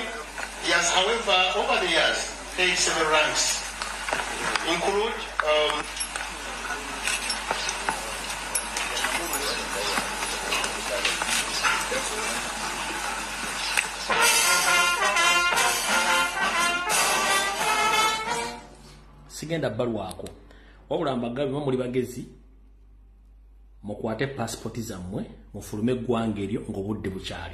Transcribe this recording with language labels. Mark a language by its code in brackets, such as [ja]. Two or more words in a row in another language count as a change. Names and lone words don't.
[en] He has, however, over the years, held several ranks, include [lg] sigenda balwako wabula mbagabi muli bagezi mukwate passport zammwe mufulume eggwanga eryo ng'obudde bukyali